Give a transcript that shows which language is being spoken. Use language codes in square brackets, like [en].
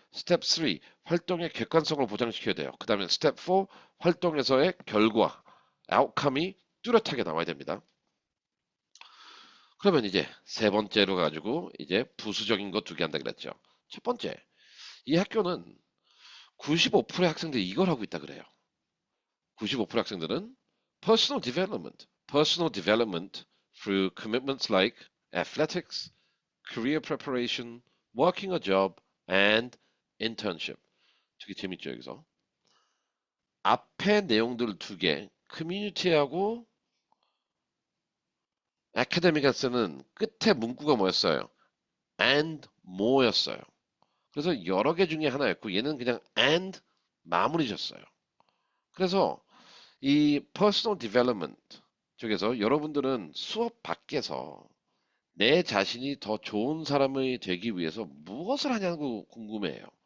[ko] 스텝 3, 활동의 객관성을 보장시켜야 돼요. 그 다음에 스텝 4, 활동에서의 결과, 아웃컴이 뚜렷하게 나와야 됩니다. 그러면 이제 세 번째로 가지고 이제 부수적인 거 두 개 한다 그랬죠. 첫 번째, 이 학교는 95%의 학생들이 이걸 하고 있다 그래요. 95% 학생들은 [en] personal development through commitments like athletics, career preparation, working a job, and internship. [ko] 되게 재밌죠, 여기서. 앞에 내용들 두 개, 커뮤니티하고 아카데미가 쓰는 끝에 문구가 뭐였어요? [en] and more [ko] 였어요. 그래서 여러 개 중에 하나였고 얘는 그냥 and 마무리 졌어요. 그래서 이 personal development 쪽에서 여러분들은 수업 밖에서 내 자신이 더 좋은 사람이 되기 위해서 무엇을 하냐고 궁금해요.